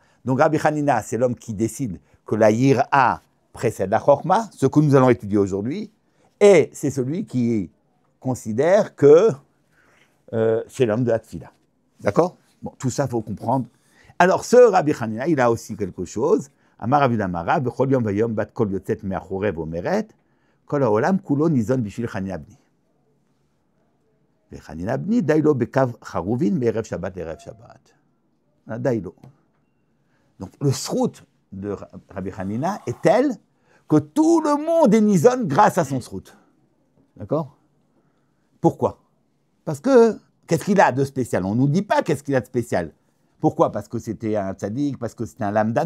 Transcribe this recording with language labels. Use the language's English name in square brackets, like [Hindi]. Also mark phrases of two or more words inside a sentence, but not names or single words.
[French] Donc Rabbi Hanina, c'est l'homme qui décide que la yir'a précède la chorma, ce que nous allons étudier aujourd'hui, et c'est celui qui considère que c'est l'homme de la tfila. D'accord? Bon, tout ça, il faut comprendre. Alors, ce Rabbi Hanina, il a aussi quelque chose. [Hebrew] אמר רבי דמרא, בכל יום ויום בת קול יוצאת מחורב אומרת, כל העולם כולו ניזון בשביל חנינא בני. וחנינא בני די לו בקו חרובין מערב שבת לערב שבת. די לו. [French] Donc le srout de Rabbi Hanina est tel que tout le monde est nizon grâce à son srout. D'accord? Pourquoi? Parce que, qu'est-ce qu'il a de spécial? On ne nous dit pas qu'est-ce qu'il a de spécial. Pourquoi? Parce que c'était un tzaddik, parce que c'était un lambda?